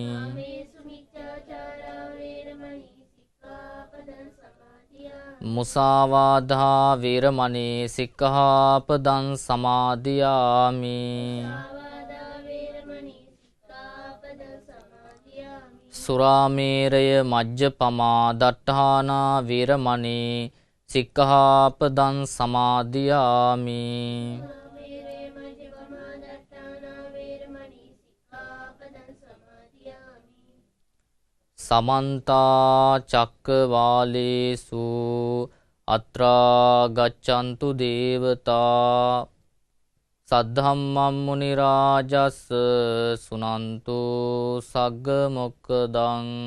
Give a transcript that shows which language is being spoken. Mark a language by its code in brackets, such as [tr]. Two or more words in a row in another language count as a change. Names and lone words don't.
[pi] මුසාවාදා වීරමණී සික්ඛාපදං සමාදියාමි. සුරාමේරය මජ්ජපමා දට්ඨානා වීරමණී සික්ඛාපදං සමාදියාමි. සමන්තා චක්කවාලේසු අත්‍රා ගච්ඡන්තු දේවතා සද්ධම්මං මුනි රාජස් සුනන්තු සග්ග මොක්ඛදං